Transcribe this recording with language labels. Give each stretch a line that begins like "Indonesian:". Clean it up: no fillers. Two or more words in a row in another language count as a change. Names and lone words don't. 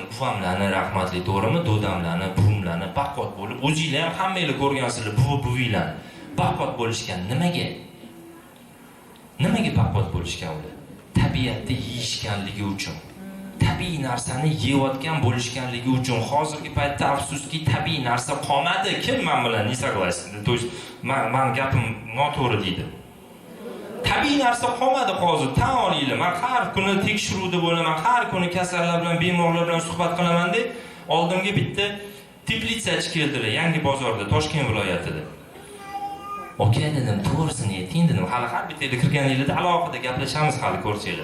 Uzbek: Buvamlarni rahmatli to'g'rimi, dodamlarni, buvimlarni baqot bo'lib, o'zingizlar ham hammanglar ko'rgansizlar, buvinglarni baqot bo'lishgan. Nimaga? Nimaga baqot bo'lishgan ular? Tabiatda yeyishganligi uchun. Tabiiy narsani yeyotgan bo'lishganligi uchun. Hozirgi paytda afsuski tabiiy narsa qolmadi. Kim men bilan
Russian: ne согласен? То есть
Uzbek: men gapim noto'g'ri deydi. Tabiiy narsa qolmadi hozir. Tan olinglar. Men har kuni tekshiruvda bo'laman, har kuni kasallar bilan, bemorlar bilan suhbat qilaman deb, oldimga bitta teplitsachi keldilar, Yangi bozorda, Toshkent viloyatida. Oka dedim, to'g'risini ayting dedim. Hali har bittaga kirganingizda alohida gaplashamiz hali ko'rsanglar.